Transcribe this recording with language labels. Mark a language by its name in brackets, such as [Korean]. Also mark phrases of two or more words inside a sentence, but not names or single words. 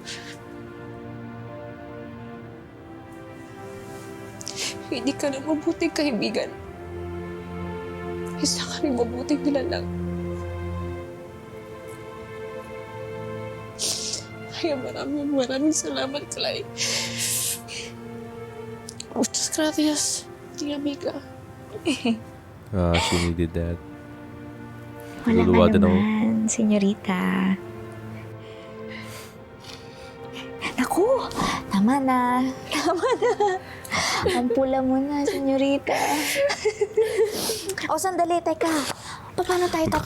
[Filipino] Hindi ka na mabuting kaibigan. Isa ka rin mabuting nilalang. Kaya maraming salamat, Clay. [Spanish] Muchas gracias, mi amiga. [English] She needed that. [Filipino] Wala Luluwa nga din ako. naman, senyorita. Naku, tama na. Tama na. Ang pula mo na, senyorita. O, sandali, teka. Paano tayo tatakas?